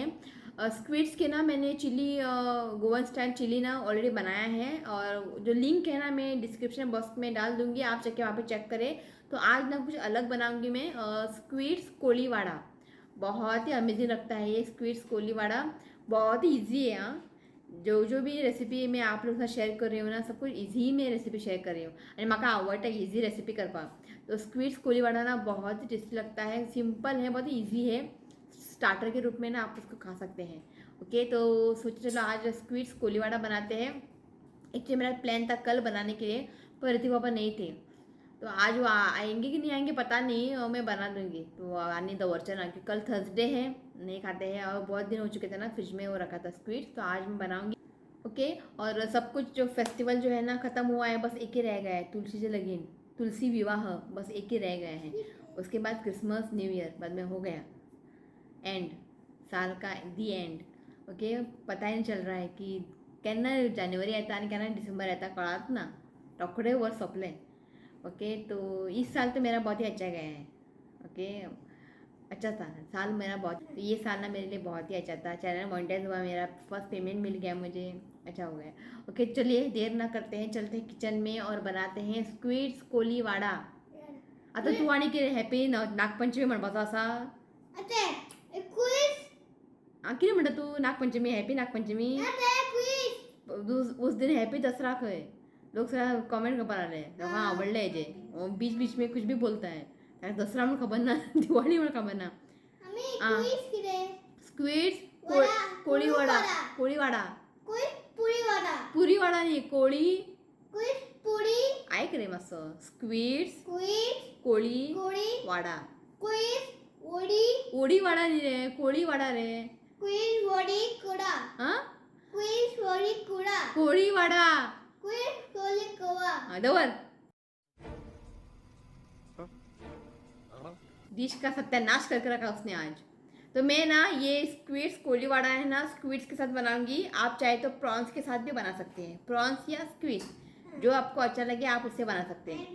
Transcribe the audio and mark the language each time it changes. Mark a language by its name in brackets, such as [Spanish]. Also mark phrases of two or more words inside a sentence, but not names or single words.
[Hindi] स्क्विड्स के ना मैंने चिली, [English] Goan style [Hindi] चिली ना ऑलरेडी बनाया है, और जो लिंक है ना मैं [English] description box [Hindi] में डाल दूंगी, आप चेक के वहाँ पे चेक करें। तो आज ना कुछ अलग बनाऊंगी मैं, स्क्विड्स कोलीवाड़ा। बहुत ही अमेजिंग लगता है ये स्क्विड्स कोलीवाड़ा, बहुत ही ईजी है। हाँ, जो भी रेसिपी मैं आप लोगों के साथ शेयर कर रही हूँ ना, सब कुछ इजी में [English] recipe share [Hindi] कर रही हूँ, [Konkani] आणि म्हाका आवडटा [English] easy recipe [Konkani] करपाक। [Hindi] तो स्क्विड्स कोलीवाड़ा ना बहुत ही टेस्टी लगता है, सिंपल है, बहुत ही ईजी है, स्टार्टर के रूप में ना आप उसको खा सकते हैं। ओके, तो सोचे चलो आज स्क्विड्स कोलीवाड़ा बनाते हैं। एक्चुअली मेरा प्लान था कल बनाने के लिए, पर ऋतिक पापा नहीं थे। तो आज वो आएंगे कि नहीं आएंगे पता नहीं, और मैं बना दूंगी। तो आने दो वर्चन आके, कल थर्सडे है, नहीं खाते हैं, और बहुत दिन हो चुके थे ना फ्रिज में वो रखा था स्क्विड्स, तो आज मैं बनाऊंगी। ओके, और सब कुछ जो फेस्टिवल जो है ना ख़त्म हुआ है, बस एक ही रह गया है, तुलसी से लगीन, तुलसी विवाह, बस एक ही रह गया है। उसके बाद क्रिसमस [English] New Year [Hindi] बाद में हो गया एंड, साल का [English] the end. [Konkani] ओके, [Hindi] पता ही नहीं चल रहा है कि [Konkani] केन्ना जानेवारी येता आणि केन्ना डिसेंबर येता, कळत ना, रोखडे वर्स सोंपले। ओके, [Hindi] तो इस साल तो मेरा बहुत ही अच्छा गया है। ओके, अच्छा था साल मेरा बहुत, तो ये साल ना मेरे लिए बहुत ही अच्छा था। [English] channel monetize [Hindi] हुआ, मेरा [English] first payment [Hindi] मिल गया मुझे, अच्छा हो गया। ओके, चलिए देर ना करते हैं, चलते हैं किचन में और बनाते हैं स्क्विड्स कोलीवाड़ा। [Konkani] आता तू आणि कितें हॅपी नागपंचमी म्हणपाचो आसा? कितें म्हणटा तू, नागपंचमी, हॅपी नागपंचमी? [Hindi] उस दिन [Konkani] हैप्पी दसरा खंय? लोग सारा कमेंट करपा लागले, लोकांक आवडले हेजे, [Hindi] बीच बीच में कुछ भी बोलता है, [Konkani] ताका दसरा म्हणून खबर ना, दिवाळी म्हणून खबर ना। स्क्विड्स कोळीवाडा, कोळीवाडा, पुरीवाडा न्ही, ऐक रे मातसो, स्क्विड्स कोळीवाडा, ओडीवाडा न्ही रे, कोळीवाडा रे, हा, [Hindi] कोळीवाडा, दवर डिश का सत्यानाश करके रखा उसने आज। तो मैं ना ये स्क्विड्स कोलीवाड़ा है ना, स्क्विड्स के साथ बनाऊंगी। आप चाहे तो प्रॉन्स के साथ भी बना सकते हैं, प्रॉन्स या स्क्विड्स, जो आपको अच्छा लगे आप उससे बना सकते हैं।